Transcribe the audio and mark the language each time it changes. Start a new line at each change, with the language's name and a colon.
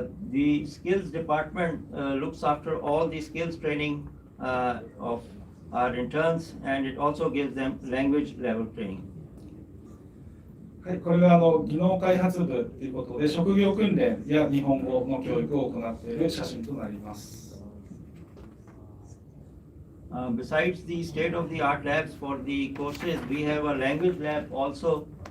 English: The skills department looks after all the skills training of our interns, and it also gives them language level training.
Japanese: はい、これが技能開発部ということで、職業訓練や日本語の教育を行っている写真となります。
English: Besides the state-of-the-art labs for the courses, we have a language lab also